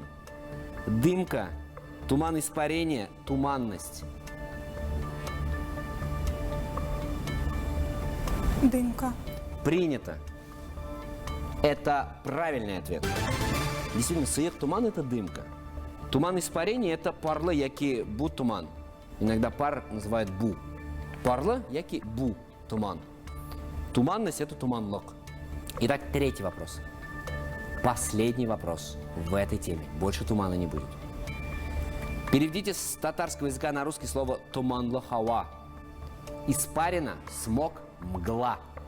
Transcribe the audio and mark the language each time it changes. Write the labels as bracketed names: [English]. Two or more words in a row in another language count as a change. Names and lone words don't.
[Russian] Дымка, туман испарения, туманность. Дымка. Принято. Это правильный ответ. Действительно, [Tatar] сыек туман [Russian] – это дымка. Туман испарения – это [Tatar] парлы, яки бу туман. [Russian] Иногда пар называют бу. [Tatar] Парлы, яки бу туман. [Russian] Туманность – это туманлок. Итак, третий вопрос. Последний вопрос в этой теме. Больше тумана не будет. Переведите с татарского языка на русский слово [Tatar] «туманлы хава». [Russian] Испарина, смог, мгла.